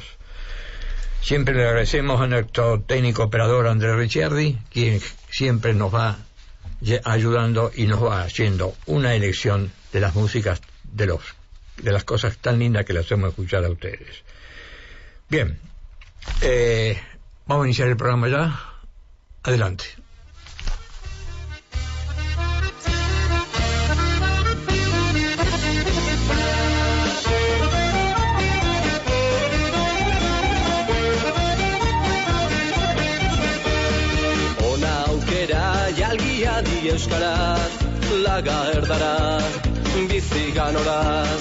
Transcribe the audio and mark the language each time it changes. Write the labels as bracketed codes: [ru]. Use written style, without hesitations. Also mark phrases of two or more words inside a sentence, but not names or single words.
[es] Siempre le agradecemos a nuestro técnico operador Andrés Ricciardi, quien siempre nos va ayudando y nos va haciendo una elección de las músicas, de las cosas tan lindas que le hacemos escuchar a ustedes. Bien, vamos a iniciar el programa ya. Adelante. [eu] Ona aukera jalgia di euskaraz, laga erdaraz, bizi ganoraz.